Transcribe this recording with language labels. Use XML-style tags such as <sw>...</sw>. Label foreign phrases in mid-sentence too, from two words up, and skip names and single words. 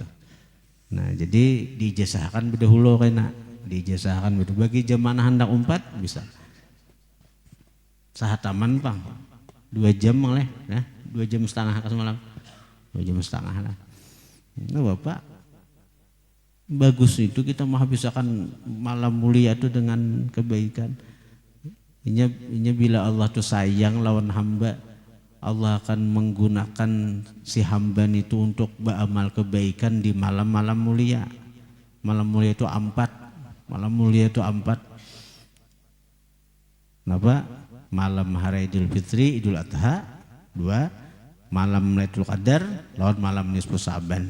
<bjn>Nah jadi diijazahkan berdahulu kena diijazahkan bagi jemaah hendak 4 bisa sahataman pang 2 jam malah ya.</bjn> <id>2 jam setengah ke semalam 2 jam setengah lah. Nah Bapak bagus itu kita menghabiskan malam mulia itu dengan kebaikan.</id> <bjn>Ini bila Allah tuh sayang lawan hamba,</bjn> <id>Allah akan menggunakan si hamba itu untuk beramal kebaikan di malam-malam mulia. Malam mulia itu 4. Malam mulia itu 4. Kenapa? Malam hari Idul Fitri, Idul Adha 2, malam Lailatul Qadar lawan malam Nisfu Sa'ban.</id>